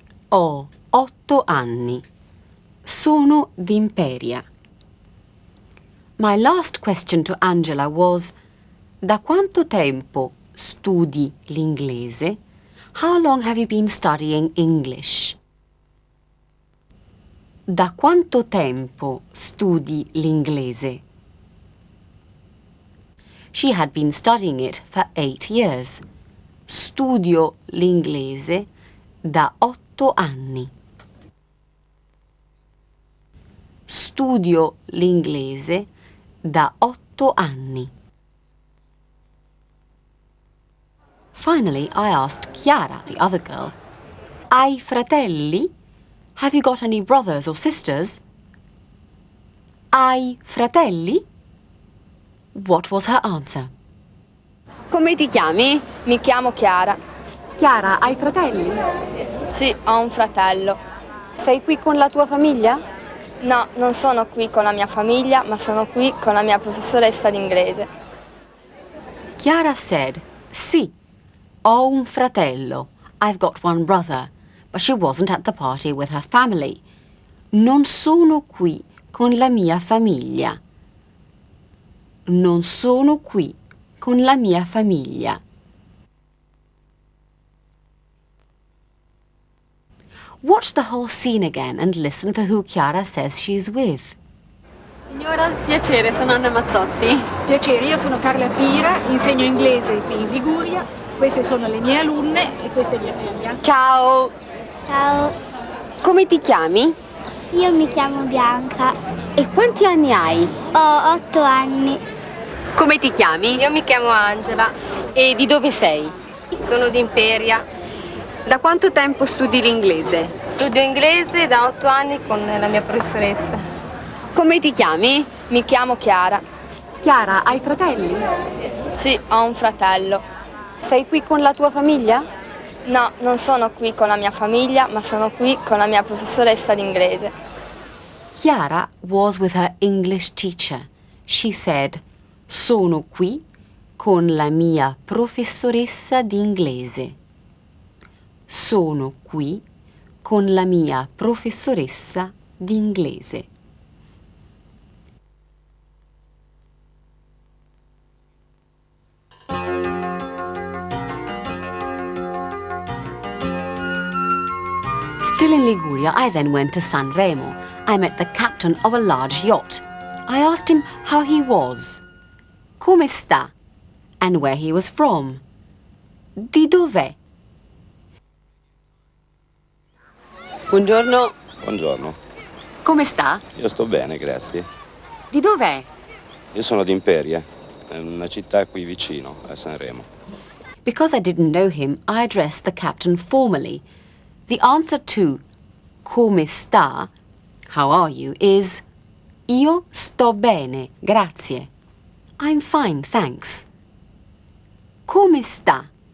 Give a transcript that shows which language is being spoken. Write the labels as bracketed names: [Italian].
[Italian] Ho 8 anni. Sono d'Imperia. [English] My last question to Angela was, [Italian] da quanto tempo studi l'inglese? [English] How long have you been studying English? [Italian] Da quanto tempo studi l'inglese? [English] She had been studying it for 8 years. [Italian] Studio l'inglese da 8 anni. Studio l'inglese da 8 anni. [English] Finally, I asked Chiara, the other girl, [Italian] hai fratelli? [English] Have you got any brothers or sisters? [Italian] Hai fratelli? [English] What was her answer? [Italian] Come ti chiami? Mi chiamo Chiara. Chiara, hai fratelli? Sì, ho un fratello. Sei qui con la tua famiglia? No, non sono qui con la mia famiglia, ma sono qui con la mia professoressa d'inglese. [English] Chiara said, [Italian] sì, ho un fratello. [English] I've got one brother. But she wasn't at the party with her family. [Italian] Non sono qui con la mia famiglia. Non sono qui con la mia famiglia. [English] Watch the whole scene again and listen for who Chiara says she's with. [Italian] Signora, piacere, sono Anna Mazzotti. Piacere, io sono Carla Pira, insegno inglese qui in Liguria. Queste sono le mie alunne e questa è mia figlia. Ciao. Ciao, Come ti chiami? io mi chiamo Bianca, E quanti anni hai? ho 8 anni, Come ti chiami? Io mi chiamo Angela, E di dove sei? sono di Imperia. Da quanto tempo studi l'inglese? Studio inglese da 8 anni con la mia professoressa. Come ti chiami? Mi chiamo Chiara. Chiara, hai fratelli? Sì, ho un fratello. Sei qui con la tua famiglia? No, non sono qui con la mia famiglia, ma sono qui con la mia professoressa d'inglese. [English] Chiara was with her English teacher. She said, [Italian] sono qui con la mia professoressa d'inglese. Sono qui con la mia professoressa d'inglese. [English] Still in Liguria, I then went to Sanremo. I met the captain of a large yacht. I asked him how he was, [Italian] come sta, [English] and where he was from. [Italian] Di dov'è? Buongiorno. Buongiorno, Come sta? io sto bene, grazie. Di dov'è? Io sono di Imperia, è una città qui vicino a Sanremo. [English] Because I didn't know him, I addressed the captain formally. The answer to [Italian] come sta, [English] how are you, is [Italian] io sto bene, grazie. [English] I'm fine, thanks. [Italian] Come sta?